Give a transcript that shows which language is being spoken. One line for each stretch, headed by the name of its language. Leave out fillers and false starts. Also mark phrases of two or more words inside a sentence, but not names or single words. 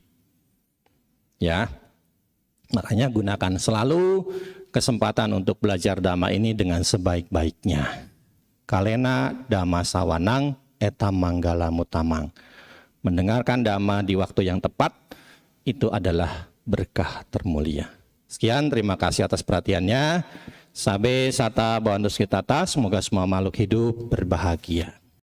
Indonesian: Ya, makanya gunakan selalu kesempatan untuk belajar dhamma ini dengan sebaik-baiknya.
Pali: Kalena dhamma sawanang eta manggala mutamang.
Indonesian: Mendengarkan dhamma di waktu yang tepat itu adalah berkah termulia. Sekian, terima kasih atas perhatiannya.
Pali: Sabe sata bawantus kitata,
Indonesian: semoga semua makhluk hidup berbahagia.